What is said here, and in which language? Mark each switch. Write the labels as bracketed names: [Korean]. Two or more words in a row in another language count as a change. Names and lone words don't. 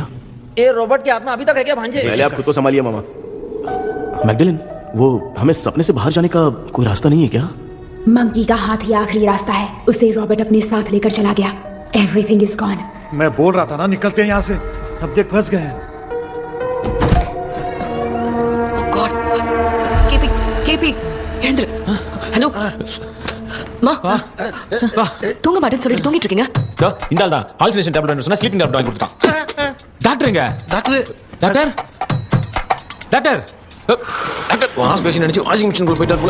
[Hindi] ये रॉबर्ट की आत्मा अभी तक है क्या भांजे? पहले आप खुद को संभालिए मामा. मैगडेलिन, वो हमें सपने से बाहर जाने का कोई रास्ता नहीं है क्या? मंकी का हाथ ही आखिरी रास्ता है. उसे रॉबर्ट अपने साथ लेकर चला गया. [English] everything is gone. [Hindi] मैं बोल रहा था ना निकलते हैं यहाँ से. अब देख फंस गए हैं. [Tamil] கேபி எழுந்துரு. ஹலோ மா தூங்க மாட்டேன்னு சொல்லிட்டு தூங்கிட்டு இருக்கீங்க. இந்த ஆள் தான் [English] hallucination tablet [Tamil] வேணும் சொன்னா [English] sleeping tablet [Tamil] வாங்கி கொடுத்தான். டாக்டர் எங்க? டாக்டர் டாக்டர் டாக்டர் டாக்டர் [English] wash basin [Tamil] நினைச்சு [English] washing machine [Tamil] போய் போயிட்டார் போல.